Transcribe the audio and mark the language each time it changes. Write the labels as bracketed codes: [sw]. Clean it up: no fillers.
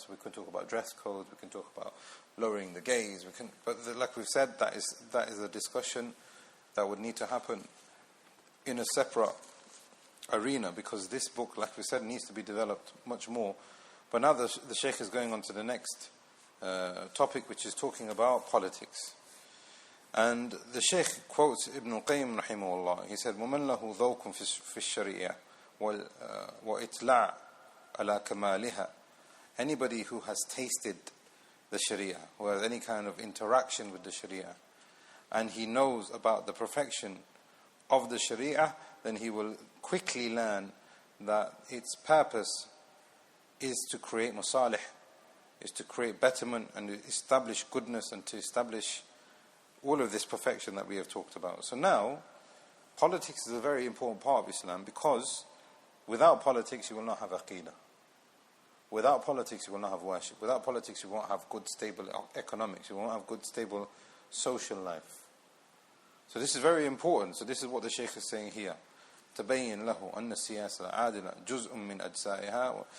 [en] So we can talk about dress codes, we can talk about lowering the gaze, but like we've said, that is a discussion that would need to happen in a separate arena, because this book, like we said, needs to be developed much more. But now the Shaykh is going on to the next topic, which is talking about politics. And the Shaykh quotes Ibn al-Qayyim rahimahullah. He said, [ar] وَمَنْ لَهُ ذَوْقٌ فِي الشَّرِيعَةِ وَإِطْلَاعٌ عَلَى كَمَالِهَا. [en] Anybody who has tasted the Sharia, who has any kind of interaction with the Sharia, and he knows about the perfection of the Sharia, then he will quickly learn that its purpose is to create masalih, is to create betterment and to establish goodness and to establish all of this perfection that we have talked about. So now, politics is a very important part of Islam, because without politics you will not have aqeedah. Without politics you will not have worship. Without politics you won't have good stable economics. You won't have good stable social life. So this is very important. So this is what the Shaykh is saying here. [ar] تبين له أن السياسة العادلة جزء من أجزائها.